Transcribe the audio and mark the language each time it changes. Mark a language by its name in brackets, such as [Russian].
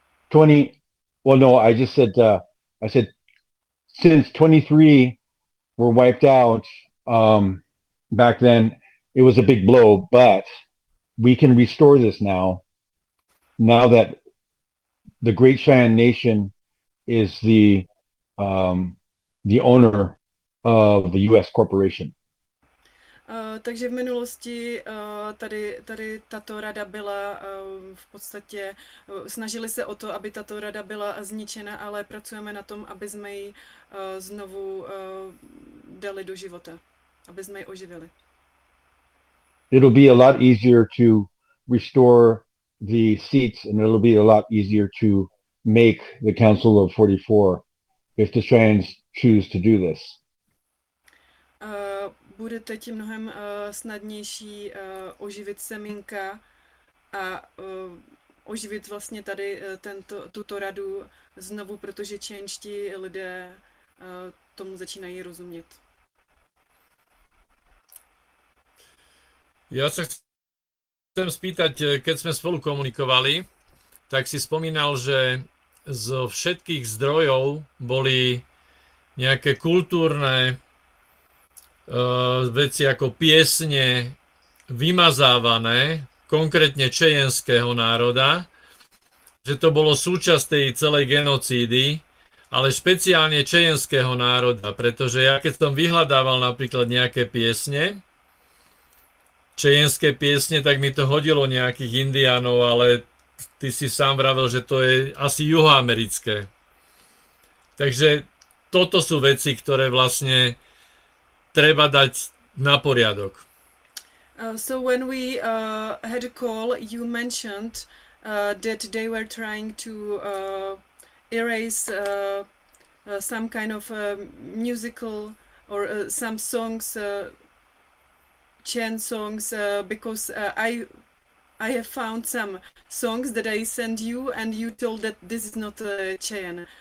[English] 20, well, no, I just said, since 23 were wiped out back then, it was a big blow, but we can restore this now that the Great Cheyenne Nation is the owner of the US corporation. [Czech] Takže v minulosti tady tato rada byla v podstatě, snažili se o to, aby tato rada byla zničena, ale pracujeme na tom, aby jsme ji znovu dali do života, aby jsme ji oživili. [English] It'll be a lot easier to restore the seats, and it'll be a lot easier to make the Council of 44 if the Cheyennes choose to do this. [Czech] Bude teď mnohem snadnější oživit semínka a oživit vlastně tady tuto radu znovu, protože čeňští lidé tomu začínají rozumět. [Slovak] Ja sa chcem spýtať, keď sme spolu komunikovali, tak si spomínal, že zo všetkých zdrojov boli nejaké kultúrne veci ako piesne vymazávané, konkrétne čejenského národa, že to bolo súčasť tej celej genocídy, ale špeciálne čejenského národa, pretože ja keď som vyhľadával napríklad nejaké piesne, čejenské piesne, tak mi to hodilo nejakých indiánov, ale ty si sám vravel, že to je asi juhoamerické. Takže toto sú veci, ktoré vlastne treba dať na poriadok. [English] So when we had a call, you mentioned that they were trying to erase some kind of musical or some songs, Chen songs, because I have found some songs that I sent you, and you told that this is not Chen.